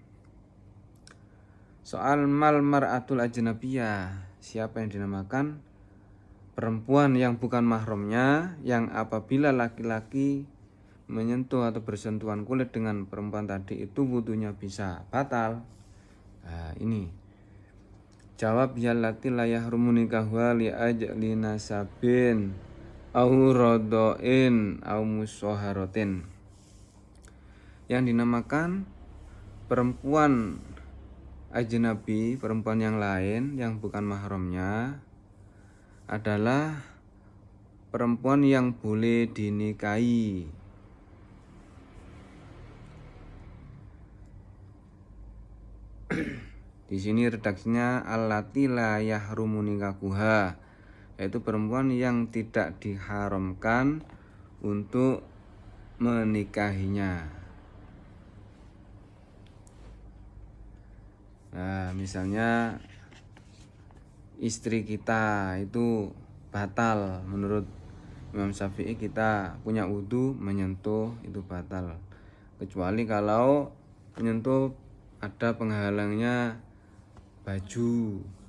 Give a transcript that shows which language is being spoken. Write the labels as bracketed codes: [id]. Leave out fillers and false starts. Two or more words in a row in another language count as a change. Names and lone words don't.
[id] Soal [ar] ما المرأة الأجنبية, [id] siapa yang dinamakan perempuan yang bukan mahramnya, yang apabila laki-laki menyentuh atau bersentuhan kulit dengan perempuan tadi itu wudunya bisa batal Nah, ini jawab [ar] التي لا يحرم نكاحها لأجل نسب أو رضاع أو مصاهرة. [id] Yang dinamakan perempuan ajnabi, perempuan yang lain yang bukan mahramnya adalah perempuan yang boleh dinikahi. Di sini redaksinya [ar] التي لا يحرم نكاحها, [id] yaitu perempuan yang tidak diharamkan untuk menikahinya. Nah, misalnya istri kita itu batal menurut Imam Syafi'i, kita punya wudu menyentuh itu batal, kecuali kalau menyentuh ada penghalangnya baju.